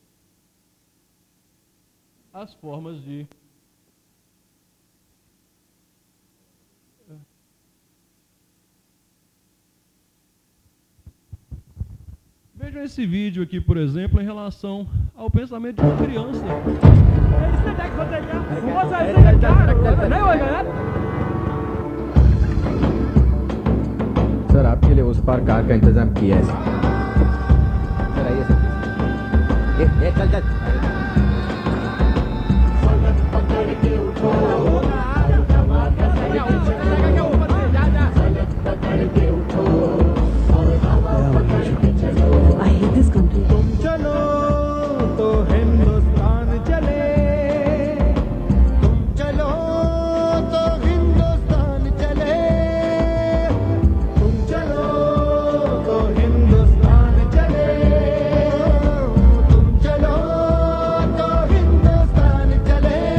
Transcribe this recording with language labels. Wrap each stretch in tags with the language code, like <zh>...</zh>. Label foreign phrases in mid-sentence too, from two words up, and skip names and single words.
<pt>as formas de Vejam esse vídeo aqui, por exemplo, em relação ao pensamento de uma criança.</pt> <hi>सर आपके लिए उस पार कार का इंतजाम किया है सर आइए सर चल चल</hi> <en>I hate this country.</en> <hi>चलो तो हिंदुस्तान चले तुम चलो तो हिंदुस्तान चले तुम चलो तो हिंदुस्तान चले तुम चलो तो हिंदुस्तान चले</hi>